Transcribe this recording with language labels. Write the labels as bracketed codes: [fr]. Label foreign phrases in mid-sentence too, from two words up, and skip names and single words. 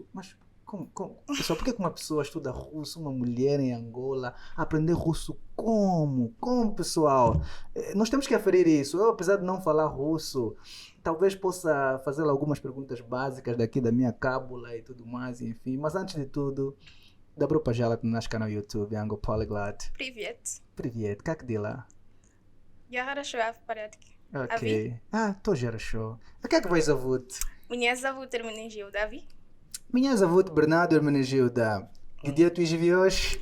[pt] Mas pessoal, por que uma pessoa estuda russo, uma mulher em Angola, aprender russo como? Como, pessoal? Nós temos que aferir isso. Eu, apesar de não falar russo, talvez possa fazer algumas perguntas básicas daqui da minha cábula e tudo mais, enfim. Mas antes de tudo, [ru] добро пожаловать на наш канал YouTube Angopolyglot. Привет. Как дела? Я хорошо, а в порядке. Окей. Тоже хорошо. А как вас зовут? Меня зовут Hermenegilda, а вы? Меня зовут Bernardo Hermenegilda. Где ты живешь?